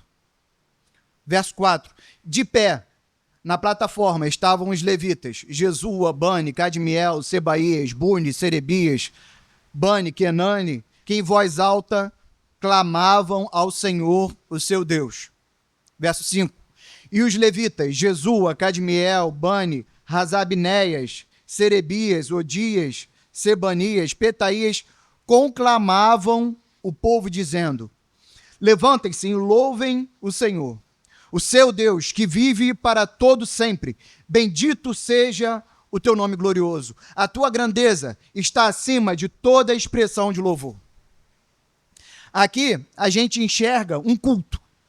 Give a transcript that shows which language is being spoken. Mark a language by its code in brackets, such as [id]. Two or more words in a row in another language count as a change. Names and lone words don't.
[pt] Verso 4. De pé, na plataforma, estavam os levitas, Jesua, Bani, Cadmiel, Sebaías, Buni, Serebias, Bani, Kenani, que em voz alta clamavam ao Senhor, o seu Deus. Verso 5. E os levitas, Jesua, Cadmiel, Bani, Razabneias, Serebias, Odias, Sebanias, Petaías, conclamavam o povo dizendo: levantem-se e louvem o Senhor, o seu Deus, que vive para todo sempre. Bendito seja o teu nome glorioso. A tua grandeza está acima de toda expressão de louvor. Aqui a gente enxerga um culto.